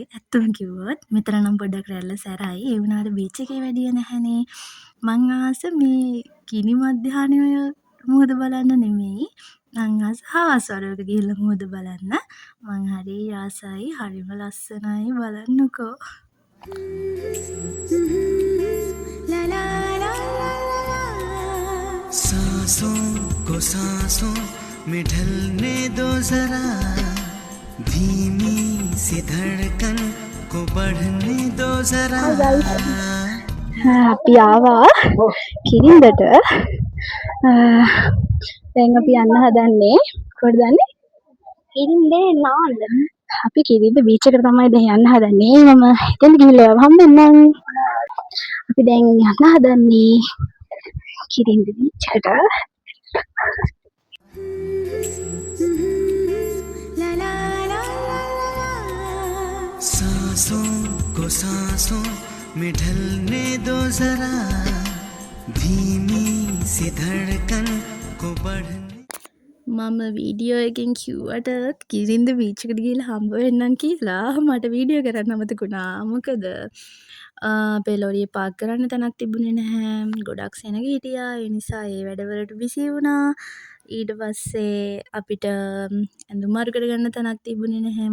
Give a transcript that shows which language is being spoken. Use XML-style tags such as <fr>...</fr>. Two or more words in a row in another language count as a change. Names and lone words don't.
<si>ඇත්තම කිව්වොත් මෙතන නම් පොඩ්ඩක් රැල්ල සැරයි. ඒ වුණාට බීච් එකේ වැඩිය නැහැනේ. මං ආස මේ ගිනි මධ්‍යහ්නයේ මුහුද බලන්න නෙමෙයි. මං ආස හවස් වරුවක ගිහිල්ලා මුහුද බලන්න. මං හරි ආසයි. හරිම ලස්සනයි බලන්නකෝ.</si> <hi>सांसों को सांसों में ढलने दो जरा धीमी सी धड़कन को बढ़ने दो जरा</hi> <si>අපි ආවා කිරින්දට. දැන් අපි යන්න හදන්නේ කොහෙද දන්නේ? කිරින්දේ නාන්න. අපි කිරින්ද බීච් එකට තමයි දැන් යන්න හදන්නේ. මම එතෙන් ගිහිල්ලා හම්බෙන්නම්. අපි දැන් යන්න හදන්නේ කිරින්ද බීච් එකට.</si> <hi>सांसों को सांसों में ढलने दो जरा धीमी सी धड़कन को बढ़ने</hi> <si>මම වීඩියෝ එකෙන් කිව්වට කිරින්ද බීච් එකට ගිහලා හම්බ වෙන්නම් කියලා මට වීඩියෝ කරන්න අමතකුණා. මොකද අපේ ලොරිය පාක් කරන්න තැනක් තිබුණේ නැහැ. ගොඩක් සෙනග හිටියා. ඒ නිසා ඒ වැඩවලට බිසි වුණා. ඊට පස්සේ අපිට ඇඳුම් මාරු කරගන්න තැනක් තිබුණේ නැහැ.</si>